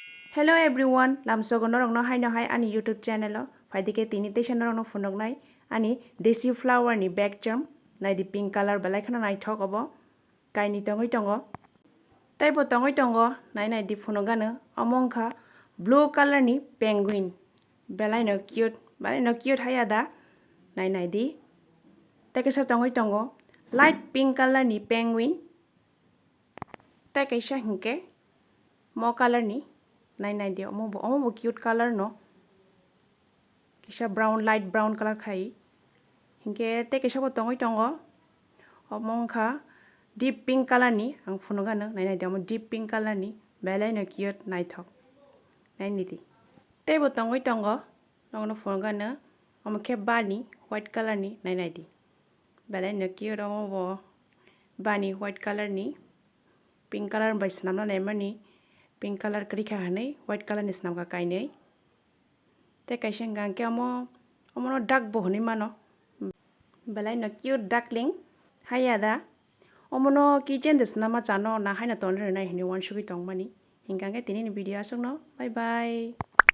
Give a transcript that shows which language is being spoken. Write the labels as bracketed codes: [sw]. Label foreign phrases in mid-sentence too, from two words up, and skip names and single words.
[en] Hello everyone, [trp] lamsogonor no hai no hai ani YouTube channel faidike tini te channel no phonok nai ani desi flower ni [en] back charm [trp] nai di [en] pink color [trp] belai khana nai thok obo kai ni tongoi tongo tai bo tongoi tongo nai di phonok gano amongkha blue color ni penguin belai no cute hai ada nai di tai kaisa tongoi tongo [en] light pink color [trp] ni penguin tai kaisa hingke mo color ni nai di omo cute color no kisa brown [en] light brown [trp] color khai hingke te kisa bo tongoi tongo omongkha [en] deep pink color [trp] ni ang phono gano nai di omo deep pink color ni belai no cute naithok nai ni di te bo tongoi tongo nono phono gano omo ke bani [en] white color [trp] ni nai di belai no cute omo bo bani [en] white color [trp] ni [en] pink color [trp] bai snamna nai mani [en] pink color [trp] krika hanai [en] white color [trp] ni snamka kainai te kaisa gangke omo no duck bo honi mano belai no cute duckling hayada omo no keychain de snama chano na haina tonre nai hini wan shubi tongmani hingangke tini ni video asok no [en] bye bye.